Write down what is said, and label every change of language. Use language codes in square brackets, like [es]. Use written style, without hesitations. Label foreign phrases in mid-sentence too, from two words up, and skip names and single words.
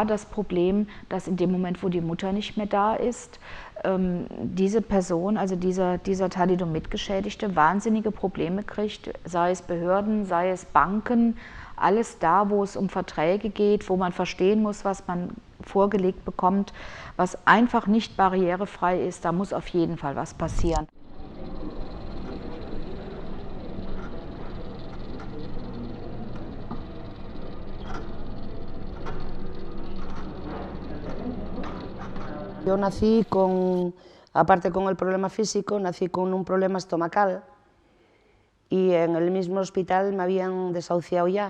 [de] das Problem, dass in dem Moment, wo die Mutter nicht mehr da ist, diese Person, also dieser Thalidomid-Geschädigte, wahnsinnige Probleme kriegt, sei es Behörden, sei es Banken, alles da, wo es um Verträge geht, wo man verstehen muss, was man vorgelegt bekommt, was einfach nicht barrierefrei ist, da muss auf jeden Fall was passieren. [es] Yo nací aparte con el problema físico, nací con un problema estomacal y en el mismo hospital me habían desahuciado ya.